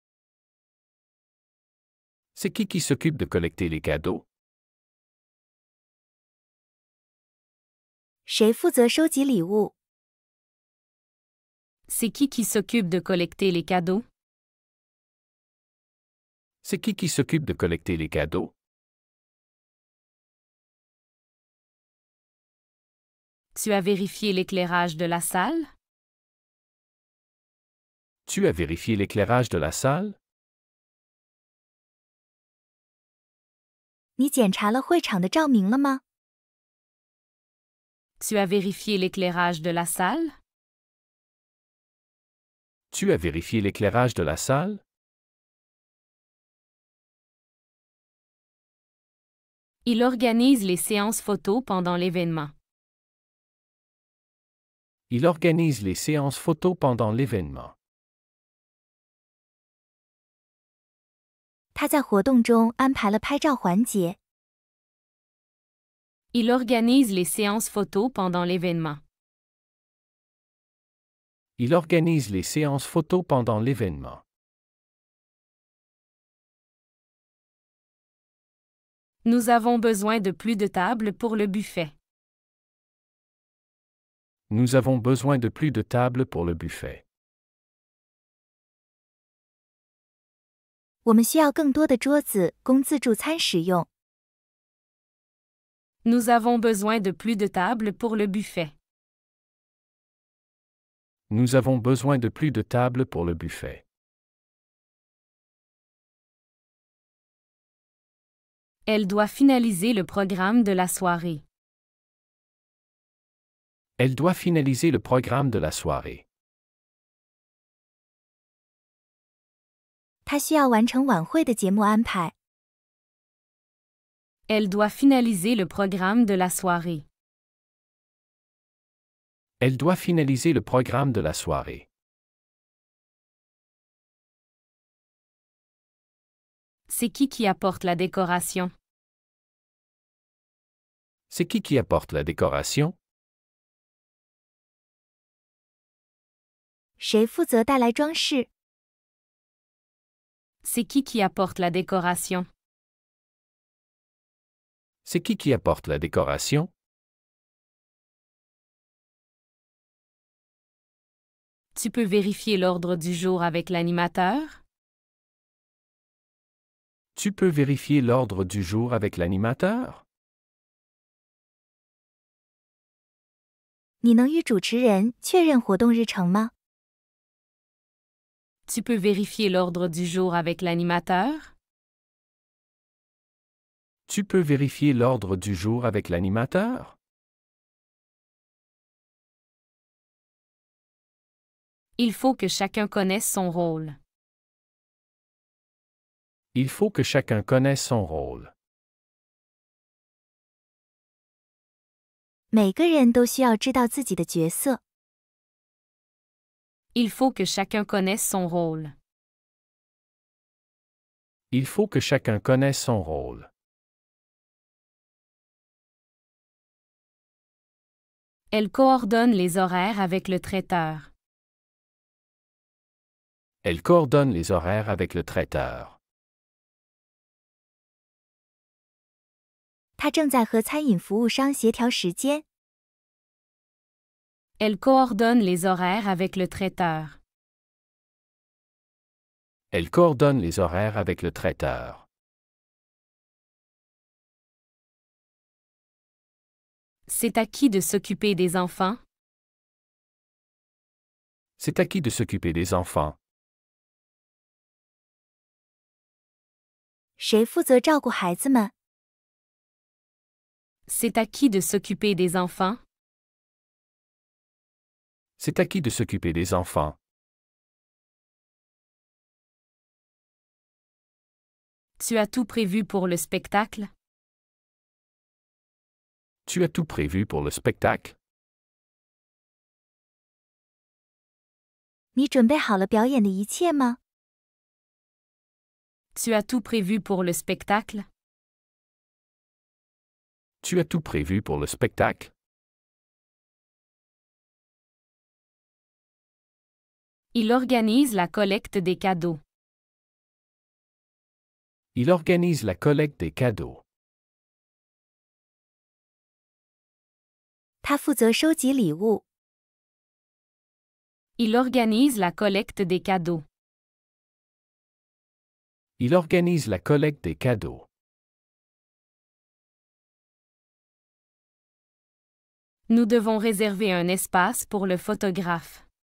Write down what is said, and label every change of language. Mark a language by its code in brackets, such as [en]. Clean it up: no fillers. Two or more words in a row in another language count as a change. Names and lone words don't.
[fr] C'est qui s'occupe de collecter les cadeaux? [zh] 谁负责收集礼物？ [fr] C'est qui s'occupe de collecter les cadeaux? C'est qui s'occupe de collecter les cadeaux? Tu as vérifié l'éclairage de la salle? Tu as vérifié l'éclairage de la salle? [zh] 你检查了会场的照明了吗？ [fr] Tu as vérifié l'éclairage de la salle? Tu as vérifié l'éclairage de la salle? Il organise les séances photos pendant l'événement. Il organise les séances photos pendant l'événement. [zh] 他在活动中安排了拍照环节。 [fr] Il organise les séances photos pendant l'événement. Il organise les séances photos pendant l'événement. Nous avons besoin de plus de tables pour le buffet. Nous avons besoin de plus de tables pour le buffet. [zh] 我们需要更多的桌子供自助餐使用。 [fr] Nous avons besoin de plus de tables pour le buffet. Nous avons besoin de plus de tables pour le buffet. Elle doit finaliser le programme de la soirée. Elle doit finaliser le programme de la soirée. [zh] 他需要完成晚会的节目安排。 [fr] Elle doit finaliser le programme de la soirée. Elle doit finaliser le programme de la soirée. C'est qui apporte la décoration? C'est qui apporte la décoration? [zh] 谁负责带来装饰？ [fr] C'est qui apporte la décoration? C'est qui apporte la décoration? Tu peux vérifier l'ordre du jour avec l'animateur? Tu peux vérifier l'ordre du jour avec l'animateur? [zh] 你能与主持人确认活动日程吗？ [fr] Tu peux vérifier l'ordre du jour avec l'animateur? Tu peux vérifier l'ordre du jour avec l'animateur? Il faut que chacun connaisse son rôle. Il faut que chacun connaisse son rôle. [zh] 每个人都需要知道自己的角色。 [fr] Il faut que chacun connaisse son rôle. Il faut que chacun connaisse son rôle. Elle coordonne les horaires avec le traiteur. Elle coordonne les horaires avec le traiteur. [zh] 他正在和餐饮服务商协调时间。 [fr] Elle coordonne les horaires avec le traiteur. Elle coordonne les horaires avec le traiteur. C'est à qui de s'occuper des enfants? C'est à qui de s'occuper des enfants? [zh] 谁负责照顾孩子们？ [fr] C'est à qui de s'occuper des enfants? C'est à qui de s'occuper des enfants? Tu as tout prévu pour le spectacle? Tu as tout prévu pour le spectacle? [zh] 你准备好了表演的一切吗？ [fr] Tu as tout prévu pour le spectacle? Tu as tout prévu pour le spectacle? Il organise la collecte des cadeaux. Il organise la collecte des cadeaux. [zh] 他负责收集礼物。 [fr] Il organise la collecte des cadeaux. Il organise la collecte des cadeaux. Nous devons réserver un espace pour le photographe.